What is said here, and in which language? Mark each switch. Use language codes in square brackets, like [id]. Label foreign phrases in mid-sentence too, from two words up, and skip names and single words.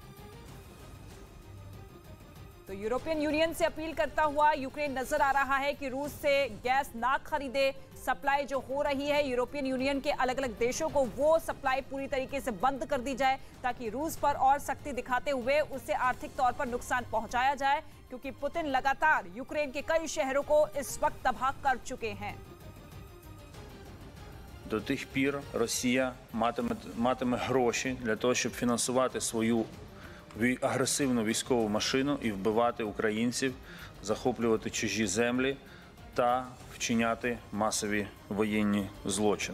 [hi] तो यूरोपियन यूनियन से अपील करता हुआ यूक्रेन नजर आ रहा है कि रूस से गैस ना खरीदे। सप्लाई जो हो रही है यूरोपियन यूनियन के अलग अलग देशों को, वो सप्लाई पूरी तरीके से बंद कर दी जाए ताकि रूस पर और सख्ती दिखाते हुए उससे आर्थिक तौर पर नुकसान पहुंचाया जाए, क्योंकि पुतिन लगातार यूक्रेन के कई शहरों को इस वक्त तबाह कर चुके हैं। [uk] До тих пір Росія матиме гроші для того, щоб фінансувати свою агресивну військову машину і вбивати українців, захоплювати чужі землі та вчиняти масові воєнні злочини.